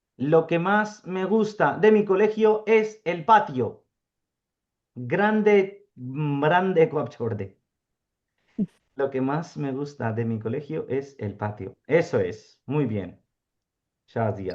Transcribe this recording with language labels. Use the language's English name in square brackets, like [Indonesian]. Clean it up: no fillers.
[Spanish] Lo que más me gusta de mi colegio es el patio. [Urdu] Grande, grande को आप छोड़ दे। [Spanish] Lo que más me gusta de mi colegio es el patio. Eso es, muy bien, शाजिया।